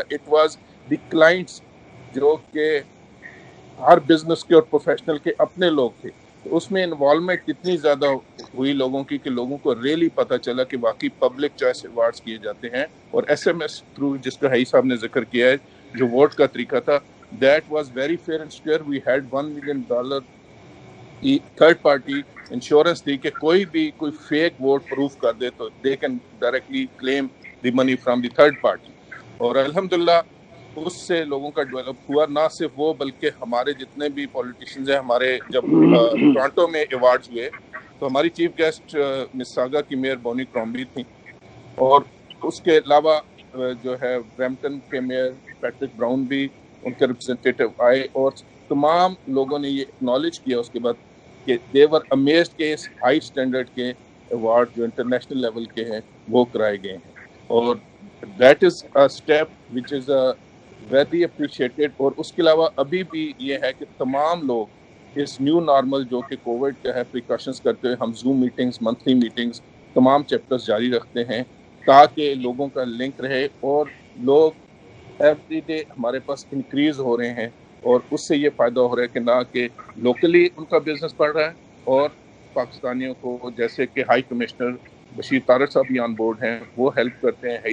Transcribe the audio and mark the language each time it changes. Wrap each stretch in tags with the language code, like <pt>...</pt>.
<en>it was the clients</en> <ur>جو کہ ہر business کے اور پروفیشنل کے اپنے لوگ تھے. تو اس میں انوالومنٹ اتنی زیادہ ہوئی لوگوں کی کہ لوگوں کو ریئلی پتہ چلا کہ واقعی پبلک چوائس ایوارڈز کیے جاتے ہیں. اور ایس ایم ایس تھرو جس کا حئی صاحب نے ذکر کیا ہے جو ووٹ کا طریقہ تھا,</ur> <en>That was very fair and square. We had $1 million کی third party insurance</en> <ur>دی کہ کوئی بھی کوئی فیک ووٹ پروف کر دے تو</ur> <en>They can directly claim the money from the third party.</en> <ur>اور الحمدللہ اس سے لوگوں کا ڈیولپ ہوا. نہ صرف وہ بلکہ ہمارے جتنے بھی پولیٹیشینز ہیں, ہمارے جب ٹورانٹو میں ایوارڈز ہوئے تو ہماری چیف گیسٹ مساگا کی میئر بونی کرامبی تھیں, اور اس کے علاوہ جو ہے برمپٹن کے میئر پیٹرک براؤن بھی ان کے ریپرزنٹیٹیو آئے, اور تمام لوگوں نے یہ اکنالج کیا اس کے بعد کہ</ur> <en>they were amazed</en> <ur>کہ اس ہائی اسٹینڈرڈ کے ایوارڈ جو انٹرنیشنل لیول کے ہیں وہ کرائے گئے ہیں. اور</ur> <en>That is a step which is very appreciated.</en> <ur>اور اس کے علاوہ ابھی بھی یہ ہے کہ تمام لوگ اس نیو نارمل جو کہ کووڈ کا ہے پریکاشنز کرتے ہوئے ہم زوم میٹنگز, منتھلی میٹنگز, تمام چیپٹرز جاری رکھتے ہیں تاکہ لوگوں کا لنک رہے, اور لوگ ایوری ڈے ہمارے پاس انکریز ہو رہے ہیں, اور اس سے یہ فائدہ ہو رہا ہے کہ نہ کہ لوکلی ان کا بزنس بڑھ رہا ہے, اور پاکستانیوں کو جیسے کہ ہائی کمشنر بشیر طارق صاحب بھی آن بورڈ ہیں, وہ ہیلپ کرتے ہیں.</ur>